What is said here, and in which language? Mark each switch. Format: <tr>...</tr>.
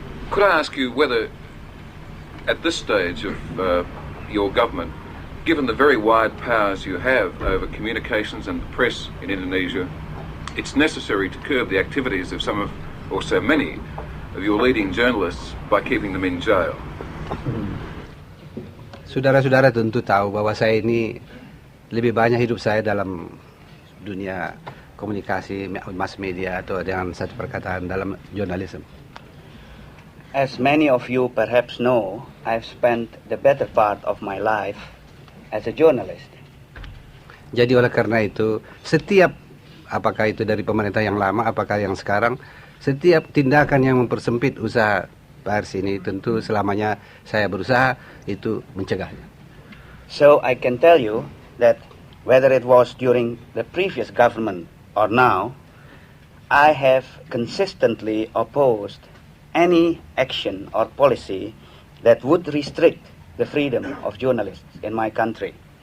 <en>Could I ask you whether, at this stage of your government, given the very wide powers you have over communications and the press in Indonesia, it's necessary to curb the activities of some of, or so many, of your leading journalists by keeping them in jail?</en> <id>Saudara-saudara tentu tahu bahwa saya ini lebih banyak hidup saya dalam dunia komunikasi, mass media atau dengan satu perkataan dalam jurnalisme.</id> <en>As many of you perhaps know, I've spent the better part of my life as a journalist.</en> <id>Jadi oleh karena itu, setiap apakah itu dari pemerintah yang lama, apakah yang sekarang, setiap tindakan yang mempersempit usaha pers ini tentu selamanya saya berusaha itu mencegahnya.</id> <en>So I can tell you that whether it was during the previous government or now, I have consistently opposed any action or policy that would restrict the freedom of journalists in my country.</en>